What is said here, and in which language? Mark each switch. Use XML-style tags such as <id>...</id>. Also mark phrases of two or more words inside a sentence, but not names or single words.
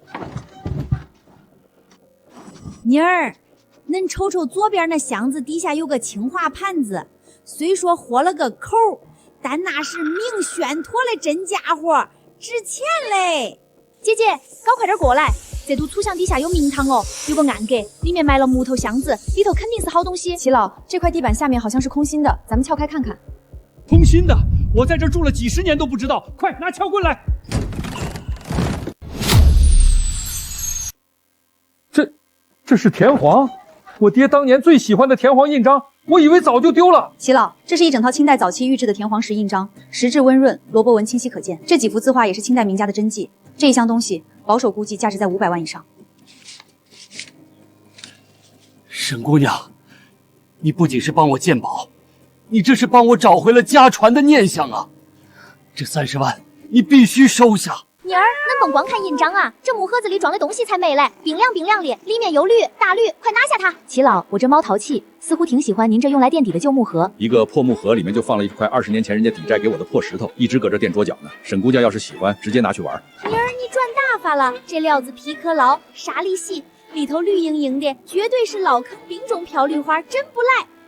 <zh>妮兒，恁瞅瞅左邊那箱子底下有個青花盤子，雖說豁了個口，但那是明宣妥的真家伙，值錢嘞。姐姐，搞快點過來，這堵粗箱底下有明堂哦，有個暗格，裡面埋了木頭箱子，裡頭肯定是好東西。祁老，這塊地板下面好像是空心的，咱們撬開看看。空心的？我在這住了幾十年都不知道，快拿撬棍來！這是田黃，我爹當年最喜歡的田黃印章，我以為早就丟了。祁老，這是一整套清代早期御製的田黃石印章，石質溫潤，蘿蔔紋清晰可見。這幾幅字畫也是清代名家的真跡。這一箱東西，保守估計價值在500萬以上。沈姑娘，你不僅是幫我鑑寶，你這是幫我找回了家傳的念想啊！這30萬你必須收下。妮兒，恁甭光看印章啊，這木盒子裡裝的東西才美嘞，冰亮冰亮的，裡面有綠，大綠，快拿下它！祁老，我這貓淘氣，似乎挺喜歡您這用來墊底的舊木盒。一個破木盒裡面就放了一塊20年前人家抵債給我的破石頭，一直擱這墊桌角呢。沈姑娘要是喜歡，直接拿去玩。妮兒，你賺大發了，這料子皮可牢，沙粒細，裡頭綠瑩瑩的，絕對是老坑冰中飄綠花，真不賴。</zh>